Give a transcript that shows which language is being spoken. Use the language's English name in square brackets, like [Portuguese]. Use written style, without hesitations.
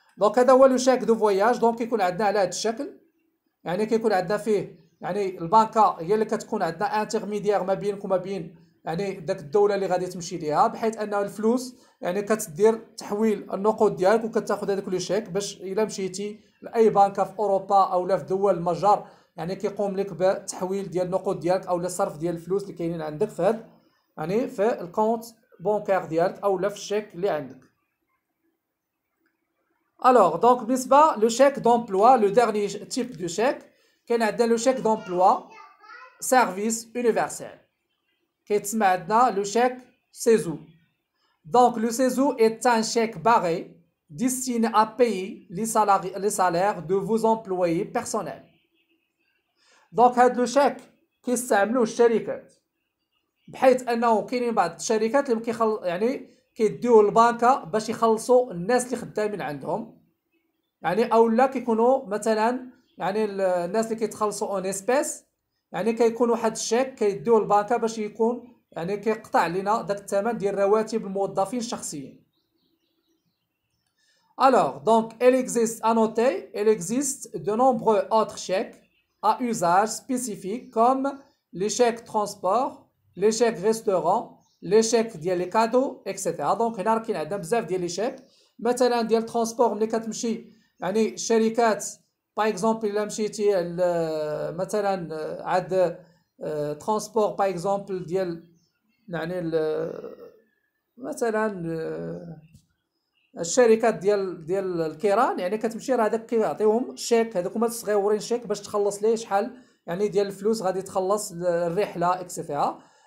[Arabic] دونك هذا هو لو شيك دو فواياج. دونك كيكون عندنا على هذا الشكل، يعني كيكون عندنا فيه يعني البنكه هي اللي كتكون عندنا انترميديير ما بينك وما بين يعني داك الدوله اللي غادي تمشي ليها، بحيث ان الفلوس يعني كتدير تحويل النقود ديالك وكتاخذ هذاك لو شيك باش الا مشيتي لاي بنكه في اوروبا او لا في دول المجر يعني كيقوم لك بتحويل ديال النقود ديالك او الصرف ديال الفلوس اللي كاينين عندك في هذا يعني في الكونت بونكار ديالك او لا في الشيك اللي عندك. الوغ دونك بالنسبه لو شيك دومبلوا لو ديرني تيب دو شيك، كاين عندنا لو شيك دومبلوا سيرفيس يونيفرسال، كيتسمى عندنا لو شيك سيزو. [French] Donc le CESU est un chèque barré destiné à payer les salaires de vos employés personnels. [Arabic] Donc هاد لو شيك كيستعملوه الشركات، بحيث انه كاينين بعض الشركات اللي يعني كيديوه للبنكه باش يخلصوا الناس اللي خدامين عندهم، يعني اولا كيكونوا مثلا يعني الناس اللي كيتخلصوا اون اسبيس، يعني كيكون واحد الشيك كيديوه للبنكه باش يكون يعني كيقطع لنا داك الثمن ديال رواتب الموظفين الشخصيين. [French] Alors, donc, il existe de nombreux autres chèques à usage spécifique comme les chèques transport, les chèques restaurant, les chèques ديال les cadeaux, etc. [Arabic] Donc هنا راه كاين عندنا بزاف ديال لي شيك، مثلا ديال الترونسبور ملي كتمشي يعني الشركات باغ اكزومبل الا مشيتي مثلا عاد ترونسبور باغ اكزومبل ديال يعني مثلا الشركات ديال الكيران، يعني كتمشي راه هذاك كيعطيوهم شيك، هذوك هما الصغيورين شيك باش تخلص ليه شحال يعني ديال الفلوس غادي تخلص الرحله اكسيتيرا.